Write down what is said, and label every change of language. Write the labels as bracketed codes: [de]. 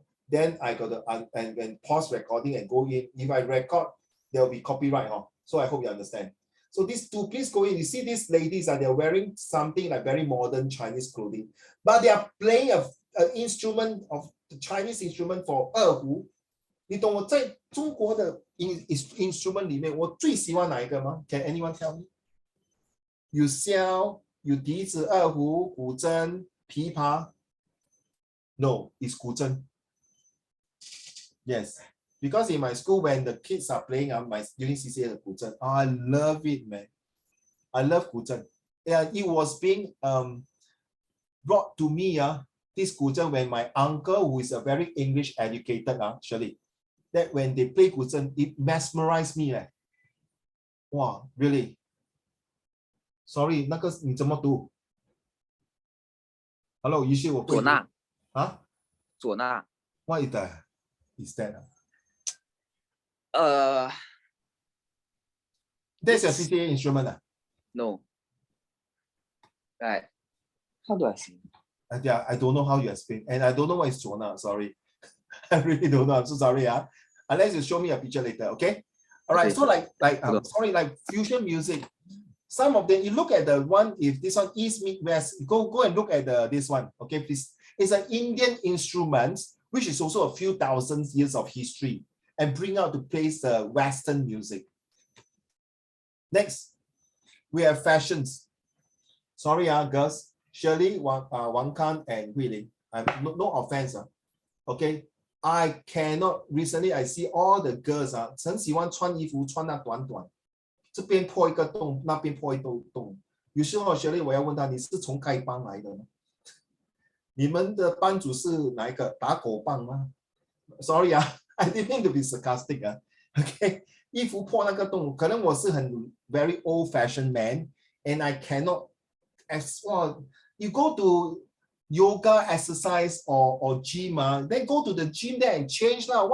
[en] Then I got to and pause recording and go in. If I record, there will be copyright. So I hope you understand. So these two, please go in. You see these ladies, they're wearing something like very modern Chinese clothing, but they are playing an instrument of the Chinese instrument for 二胡。 [zh] 你懂我在中国的 instrument 里面，我最喜欢哪一个吗？ Can anyone tell me? 有箫，有笛子、二胡、古筝、琵琶。 [en] No, it's 古筝。 Yes, because in my school when the kids are playing during CCA 的古筝 I love it, man. I love 古筝。 Yeah, it was being brought to me this 古筝 when my uncle, who is a very English educated, Shirley, that when they play 古筝 it mesmerized me. Wow, really? [zh] Sorry, 那个你怎么读 ？Hello, 于是我唢呐啊？唢呐。 [en] What is that? That's your CCA instrument. No. Right. How do I say? Yeah, I don't know how you explain, and I don't know what is 唢呐. Sorry, I really don't know. I'm so sorry. Unless you show me a picture later, okay? All right. Okay. So sorry, like fusion music. Some of them, you look at the one, if this one East, Mid, West, go and look at this one, okay, please. It's an Indian instrument, which is also a few thousand years of history, and bring out to place the Western music. Next, we have fashions. Sorry, girls. Shirley, Wang Kan, and Hui Ling. No offense. Okay, I cannot. Recently, I see all the girls 很喜欢穿衣服穿那短短。 [zh] 这边破一个洞，那边破一个洞。有时候学历我要问他，你是从丐帮来的吗？你们的班主是哪一个？ [en] 打狗棒吗？Sorry I didn't mean to be sarcastic Okay，衣服破那个洞，可能我是很 very old fashioned man and I cannot as well. You go to yoga exercise or gym, then go to the gym there and change lah.